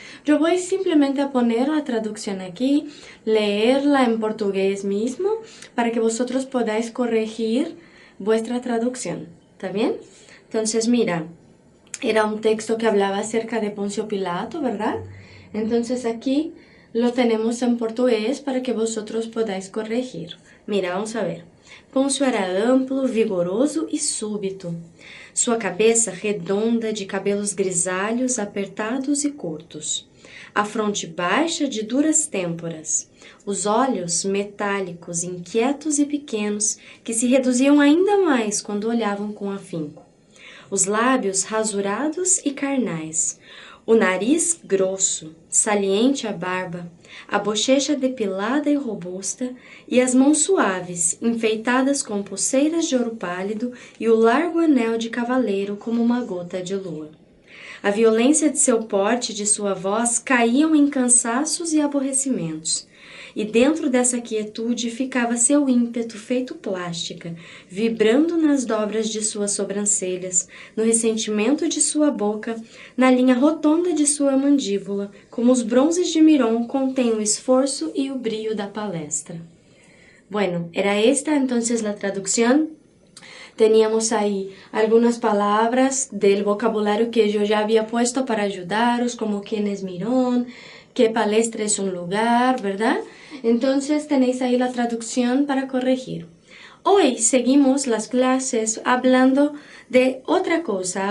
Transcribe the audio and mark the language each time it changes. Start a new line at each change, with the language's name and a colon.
Spanish: Yo voy simplemente a poner la traducción aquí, leerla en portugués mismo para que vosotros podáis corregir vuestra traducción, ¿está bien? Entonces mira, era un texto que hablaba acerca de Poncio Pilato, ¿verdad? Entonces aquí lo tenemos en portugués para que vosotros podáis corregir. Mira, vamos a ver.
Portuguese: Pôncio era amplo, vigoroso e súbito. Sua cabeça redonda, de cabelos grisalhos, apertados e curtos. A fronte baixa, de duras têmporas. Os olhos metálicos, inquietos e pequenos, que se reduziam ainda mais quando olhavam com afinco. Os lábios rasurados e carnais, o nariz grosso, saliente a barba, a bochecha depilada e robusta, e as mãos suaves, enfeitadas com pulseiras de ouro pálido e o largo anel de cavaleiro como uma gota de lua. A violência de seu porte e de sua voz caíam em cansaços e aborrecimentos. E dentro dessa quietude ficava seu ímpeto feito plástica, vibrando nas dobras de suas sobrancelhas, no ressentimento de sua boca, na linha rotonda de sua mandíbula, como os bronzes de Miron contêm o esforço e o brilho da palestra.
Spanish: Bueno, era esta entonces la traducción. Teníamos ahí algunas palabras del vocabulario que yo ya había puesto para ayudaros, como quién es Mirón, qué palestra es un lugar, ¿verdad? Entonces tenéis ahí la traducción para corregir. Hoy seguimos las clases hablando de otra cosa.